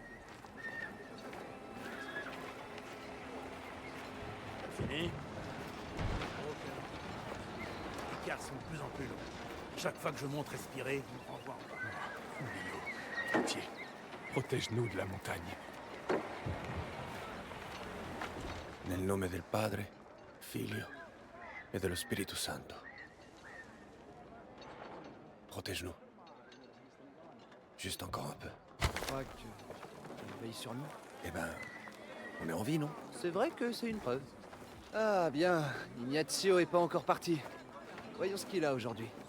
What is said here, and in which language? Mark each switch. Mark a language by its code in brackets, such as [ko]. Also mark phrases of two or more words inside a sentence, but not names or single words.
[fr] fini. Les écarts sont de plus en plus longs. Chaque fois que je monte respirer, vous me renvoie en bas. Julio, pitié. Protège-nous de la montagne. [it] Nel nome del Padre, Figlio et dello Spirito Santo. [fr] Protège-nous. Juste encore un peu. Tu crois que tu veilles sur nous? Eh ben, on est en vie, non? C'est vrai que c'est une preuve. Ah bien, Ignazio est pas encore parti. Voyons ce qu'il a aujourd'hui.